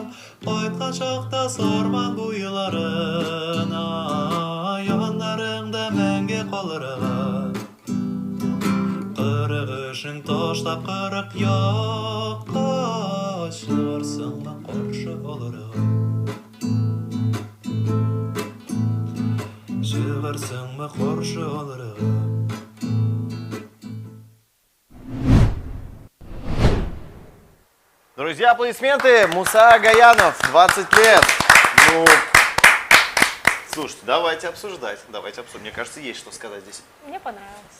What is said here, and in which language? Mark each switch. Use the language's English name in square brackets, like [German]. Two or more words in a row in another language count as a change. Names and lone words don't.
[Tatar] Кайткан чакта сарман буйларына, яннарыңда мәңге калырга. Кырык эшең ташлап кырык якка, чыгарсыңмы каршы алырга? Чыгарсыңмы каршы алырга? [Russian] Друзья, аплодисменты. Муса Гаянов, 20 лет. Ну, слушайте, давайте обсуждать. Мне кажется, есть что сказать здесь. Мне понравилось.